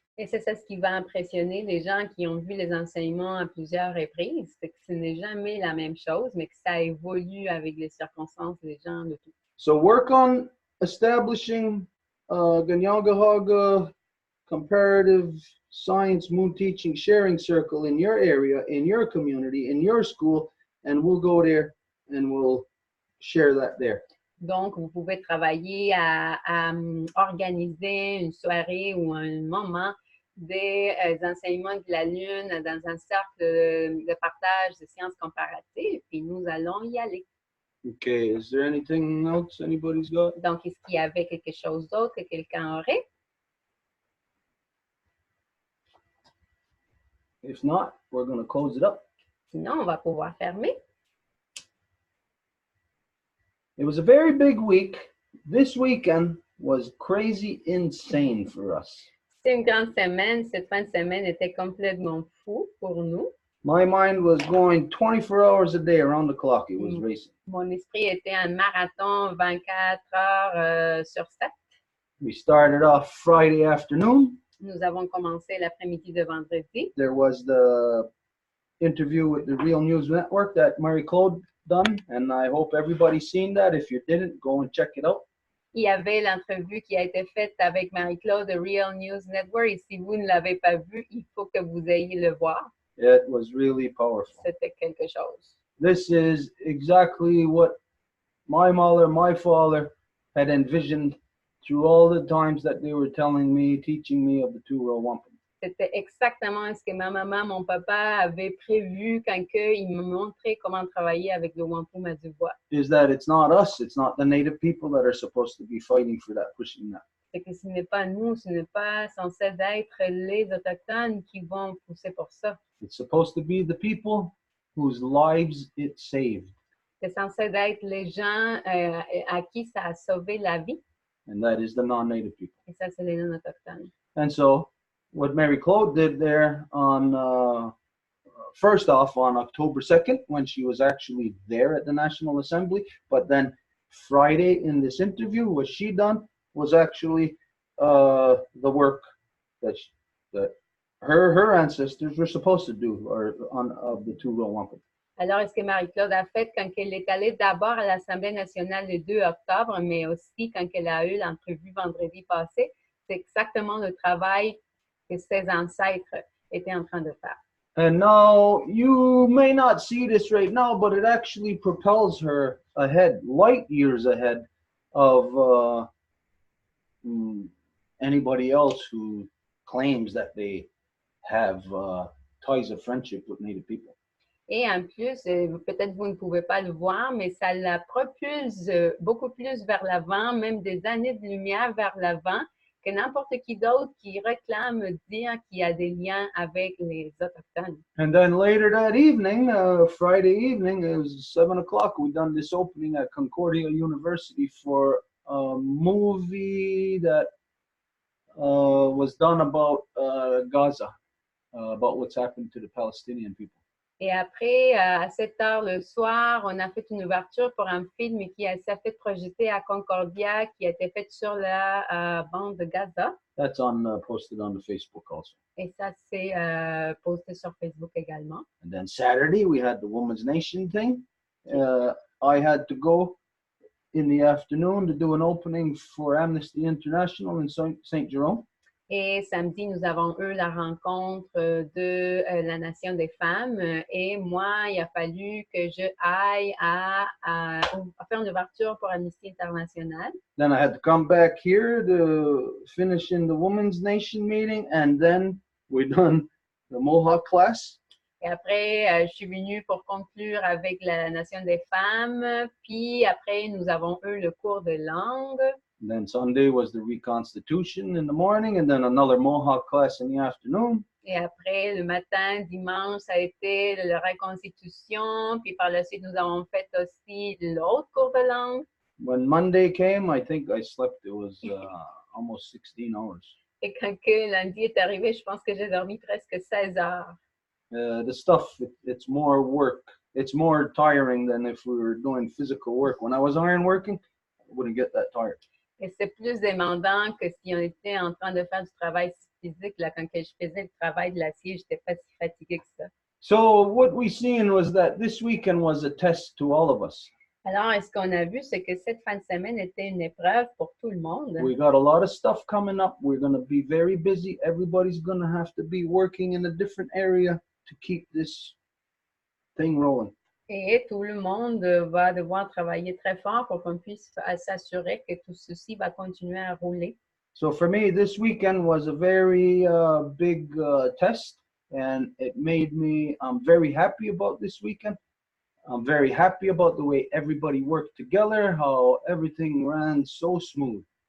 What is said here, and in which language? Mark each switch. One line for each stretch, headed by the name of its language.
French: Et c'est ça ce qui va impressionner les gens qui ont vu les enseignements à plusieurs reprises, c'est que ce n'est jamais la même chose, mais que ça évolue avec les circonstances des gens de tout.
English: So work on establishing Ganyagahaga Comparative Science Moon Teaching Sharing Circle in your area, in your community, in your school, and we'll go there and we'll share that there.
French: Donc, vous pouvez travailler à organiser une soirée ou un moment des enseignements de la Lune dans un cercle de partage de sciences comparatives, puis nous allons y aller.
English: Okay, is there anything else anybody's got?
French: Donc, est-ce qu'il y avait quelque chose d'autre que quelqu'un aurait?
English: If not, we're going to close it up.
French: Sinon, on va pouvoir fermer.
English: It was a very big week. This weekend was crazy insane for us.
French: C'est une grande semaine. Cette fin de semaine était complètement fou pour nous.
English: My mind was going 24 hours a day around the clock. It was racing.
French: Mon esprit était un marathon 24 heures sur 7.
English: We started off Friday afternoon.
French: Nous avons commencé l'après-midi de vendredi.
English: There was the interview with the Real News Network that Marie-Claude done, and I hope everybody's seen that. If you didn't, go and check it out.
French: Il y avait l'entrevue qui a été faite avec Marie-Claude de Real News Network, et si vous ne l'avez pas vu, il faut que vous ayez le voir.
English: It was really powerful.
French: C'était quelque chose.
English: This is exactly what my mother, my father had envisioned through all the times that they were telling me, teaching me of the two Row Wampum.
French: C'était exactement ce que ma maman, mon papa avaient prévu quand ils me montraient comment travailler avec le wampum à Deux Voies.
English: Is that it's not us, it's not the native people that are supposed to be fighting for that, pushing that.
French: C'est que ce n'est pas nous, ce n'est pas censé être les Autochtones qui vont pousser pour ça.
English: It's supposed to be the people whose lives it saved.
French: C'est censé être les gens à qui ça a sauvé la vie.
English: And that is the non-native people.
French: Et ça, c'est les non-autochtones.
English: And so, what Mary Claude did there on, first off, on October 2nd, when she was actually there at the National Assembly, but then Friday in this interview, what she done was actually the work that her ancestors were supposed to do, or of the two Row Wampum.
French: Alors, ce que Marie-Claude a fait quand elle est allée d'abord à l'Assemblée nationale le 2 octobre, mais aussi quand elle a eu l'entrevue vendredi passé, c'est exactement le travail que ses ancêtres étaient en train de faire.
English: And now, you may not see this right now, but it actually propels her ahead, light years ahead of anybody else who claims that they have ties of friendship with Native people.
French: Et en plus, peut-être vous ne pouvez pas le voir, mais ça la propulse beaucoup plus vers l'avant, même des années de lumière vers l'avant, que n'importe qui d'autre qui réclame dire qu'il y a des liens avec les Autochtones.
English: And then later that evening, Friday evening, it was 7 o'clock, we done this opening at Concordia University for a movie that was done about Gaza, about what's happened to the Palestinian people.
French: Et après, à 7 heures le soir, on a fait une ouverture pour un film qui s'est fait projeter à Concordia, qui a été fait sur la bande de Gaza.
English: That's on posted on the Facebook also.
French: Et ça, c'est posté sur Facebook également.
English: And then Saturday, we had the Women's Nation thing. I had to go in the afternoon to do an opening for Amnesty International in St. Jerome.
French: Et samedi, nous avons eu la rencontre de la Nation des femmes. Et moi, il a fallu que je aille à faire une ouverture pour Amnesty International.
English: Then I had to come back here to finish in the Women's Nation meeting. And then we done the Mohawk class.
French: Et après, je suis venue pour conclure avec la Nation des femmes. Puis après, nous avons eu le cours de langue.
English: And then Sunday was the reconstitution in the morning, and then another Mohawk class in the afternoon.
French: Et après, le matin, dimanche, ça a été la reconstitution. Puis par la suite, nous avons fait aussi l'autre cours de langue.
English: When Monday came, I think I slept, it was almost 16 hours.
French: Et quand que lundi est arrivé, je pense que j'ai dormi presque 16 heures.
English: The stuff, it's more work. It's more tiring than if we were doing physical work. When I was iron working, I wouldn't get that tired.
French: Et c'est plus demandant que si on était en train de faire du travail physique. Là, quand je faisais le travail de l'acier, je n'étais pas si fatiguée que ça.
English: So what we seen was that this weekend was a test to all of us.
French: Alors, ce qu'on a vu, c'est que cette fin de semaine était une épreuve pour tout le monde.
English: We got a lot of stuff coming up. We're going to be very busy. Everybody's going to have to be working in a different area to keep this thing rolling.
French: Et tout le monde va devoir travailler très fort pour qu'on puisse s'assurer que tout ceci va continuer à rouler.
English: So for me, this weekend was a very big test, and it made me, I'm very happy about this weekend. I'm very happy about the way everybody worked together, how everything ran so smooth.